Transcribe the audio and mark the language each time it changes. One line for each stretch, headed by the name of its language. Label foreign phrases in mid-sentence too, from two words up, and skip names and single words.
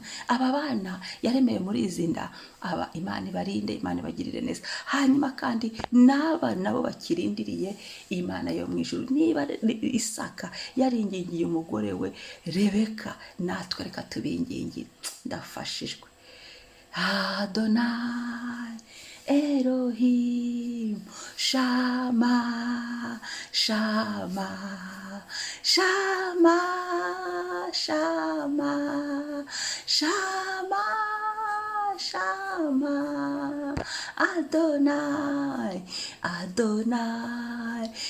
Kinyarwanda: Aba bana yaremeye muri izi nda, aba Imana ibarinde, Imana ibagirire neza. Hanyuma kandi n'aba nabo bakirindiriye Imana yo mu ijuru. Niba Isaka yaringingiye umugore we Rebeka, natwe reka tubingingire. Ndafashijwe.
Hebrew: אדוני אלוהים שמע שמע שמע שמע שמע שמע אדוני אדוני